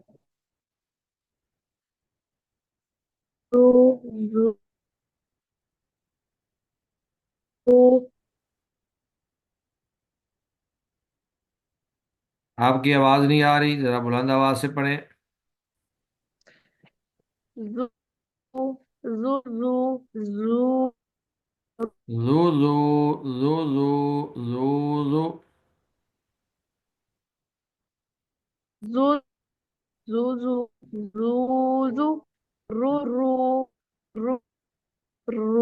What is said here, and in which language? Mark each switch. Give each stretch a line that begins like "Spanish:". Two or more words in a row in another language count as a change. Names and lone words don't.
Urdu: رو رو رو آپ کی آواز نہیں آ رہی، ذرا بلند آواز سے پڑھیں۔ زو زو زو زو زو زو زو زو زو زو۔ زو زو زو زو زو، رو رو رو رو